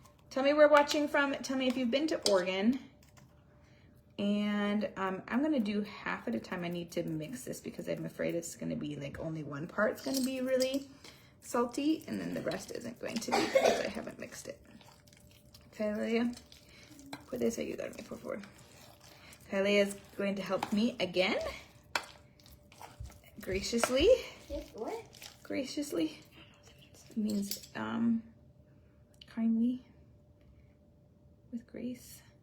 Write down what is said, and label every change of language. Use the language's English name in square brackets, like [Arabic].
[English] Tell me where you're watching from. Tell me if you've been to Oregon. And I'm gonna do half at a time. I need to mix this because I'm afraid it's gonna be only one part's gonna be really salty, and then the rest isn't going to be because I haven't mixed it. [Spanish] Kailea, puedes ayudarme, por favor. [English] Kailea is going to help me again, graciously. What? Graciously. It means kindly, with grace.